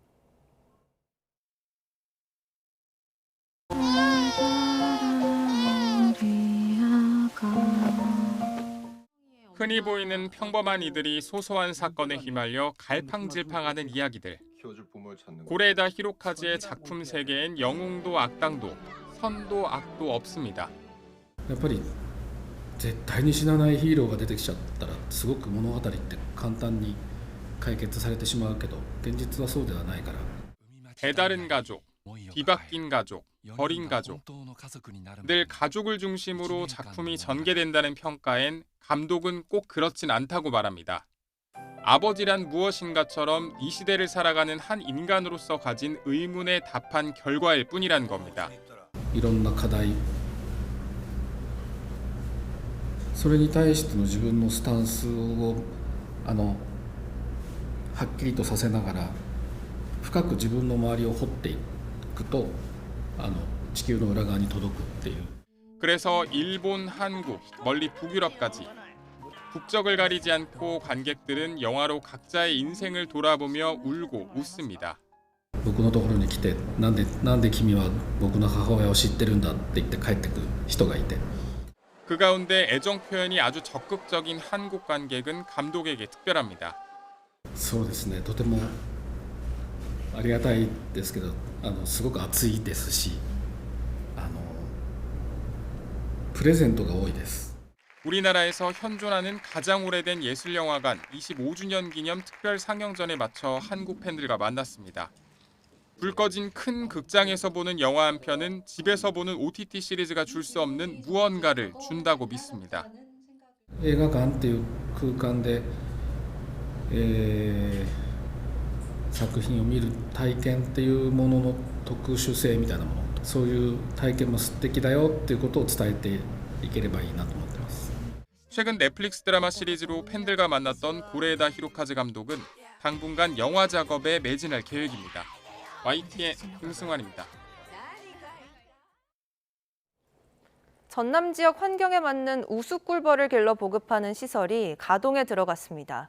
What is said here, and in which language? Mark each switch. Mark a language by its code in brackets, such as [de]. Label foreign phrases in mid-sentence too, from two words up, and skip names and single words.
[ko] 흔히 보이는 평범한 이들이 소소한 사건에 휘말려 갈팡질팡하는 이야기들. 고레에다 히로카즈의 작품 세계엔 영웅도 악당도 선도 악도 없습니다. [ja] やっぱり絶対に死なないヒーローが出てきちゃったらすごく物語って簡単に解決されてしまうけど現実はそうではないから [ko] 배다른 가족, 뒤바뀐 가족, 버린 가족. 늘 가족을 중심으로 작품이 전개된다는 평가엔 감독은 꼭 그렇진 않다고 말합니다. 아버지란 무엇인가처럼 이 시대를 살아가는 한 인간으로서 가진 의문에 답한 결과일 뿐이란 겁니다. [ja] いろんな課題それに対しての自分のスタンスをはっきりとさせながら深く自分の周りを掘っていくと地球の裏側に届くっていう。 [ko] 그래서 일본, 한국, 멀리 북유럽까지 국적을 가리지 않고 관객들은 영화로 각자의 인생을 돌아보며 울고 웃습니다. [ja] 僕のところに来てなんで君は僕の母親を知ってるんだって言って帰ってくる人がいて。 [ko] 그 가운데 애정 표현이 아주 적극적인 한국 관객은 감독에게 특별합니다. [ja] そうですね、とてもありがたいですけどすごく熱いですしプレゼントが多いです。 [ko] 우리나라에서 현존하는 가장 오래된 예술영화관 25주년 기념 특별 상영전에 맞춰 한국 팬들과 만났습니다. 불 꺼진 큰 극장에서 보는 영화 한 편은 집에서 보는 OTT 시리즈가 줄 수 없는 무언가를 준다고 믿습니다. [ja] 映画館っていう空間で、作品を見る体験っていうものの特殊性みたいなもの、そういう体験も素敵だよっていうことを伝えていければいいなと思ってます。 [ko] 최근 넷플릭스 드라마 시리즈로 팬들과 만났던 고레에다 히로카즈 감독은 당분간 영화 작업에 매진할 계획입니다. YTN 김승환입니다. 전남 지역 환경에 맞는 우수꿀벌을 길러 보급하는 시설이 가동에 들어갔습니다.